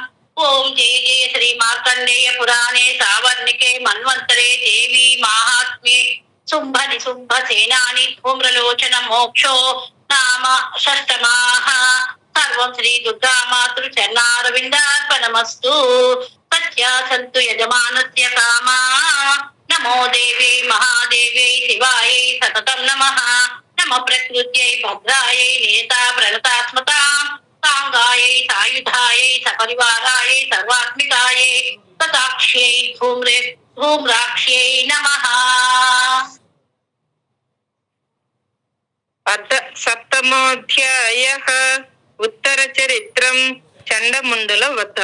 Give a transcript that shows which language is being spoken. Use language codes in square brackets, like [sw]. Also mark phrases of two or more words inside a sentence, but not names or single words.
[sa] ओम जय जय श्री मार्कण्डेय पुराणे सावर्णिके मन्वन्तरे देवी माहात्म्ये शुम्भ सेनानि धूम्रलोचन मोक्षो नाम षष्ठमाः। सर्वं श्री दुर्गा मातृचरणारविन्दार्पणमस्तु। तस्या सन्तु यजमानस्य कामा। नमो देवी महादेव्यै शिवायै सततं नमः। నమ ప్రకృత్యై భద్రాయై నేతా ప్రణతాత్మతాం సాంగాయై సాయుధాయై సపరివారాయై సర్వాత్మికాయై తథాక్ష్యై ధూమ్రాక్ష్యై నమః. సప్తమోధ్యాయః ఉత్తర చరిత్రం చండముండుల వధ.